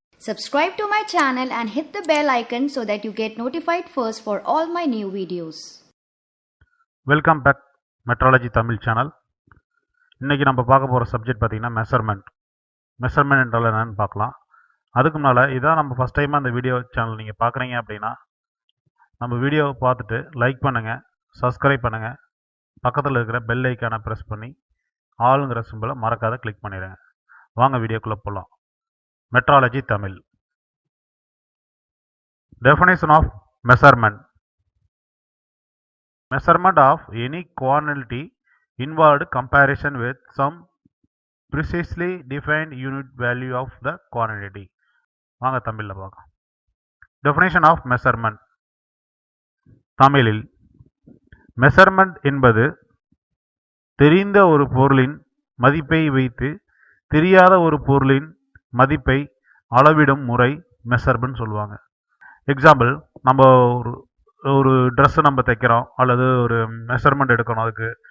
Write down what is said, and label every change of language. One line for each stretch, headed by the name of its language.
English: Subscribe to my channel and hit the bell icon so that you get notified first for all my new videos. Welcome back metrology Tamil channel.
Tamil: இன்றைக்கி நம்ம பார்க்க போகிற subject பார்த்திங்கன்னா measurement என்றால் என்னென்னு பார்க்கலாம். அதுக்கு முன்னால் இதான் நம்ம ஃபஸ்ட் டைமாக அந்த வீடியோ சேனல் நீங்கள் பார்க்குறீங்க அப்படின்னா நம்ம வீடியோவை பார்த்துட்டு லைக் பண்ணுங்கள், சப்ஸ்கிரைப் பண்ணுங்கள், பக்கத்தில் இருக்கிற பெல் ஐக்கானை ப்ரெஸ் பண்ணி ஆளுங்கிற சிம்பிளை மறக்காத கிளிக் பண்ணிடுங்க. வாங்க வீடியோக்குள்ளே போகலாம். Metrology Tamil.
English: Definition of measurement. Measurement of any quantity involved comparison with some precisely defined unit value of the quantity.
Tamil: வாங்க தமிழில் பார்க்கலாம்.
English: Definition of measurement.
Tamil: தமிழில் மெஷர்மெண்ட் என்பது தெரிந்த ஒரு பொருளின் மதிப்பை வைத்து தெரியாத ஒரு பொருளின் மதிப்பை அளவிடும் முறை மெஷர்மெண்ட் சொல்லுவாங்க. எக்ஸாம்பிள், நம்ம ஒரு ட்ரெஸ்ஸு நம்ம தைக்கிறோம் அல்லது ஒரு மெஷர்மெண்ட் எடுக்கணும் அதுக்கு.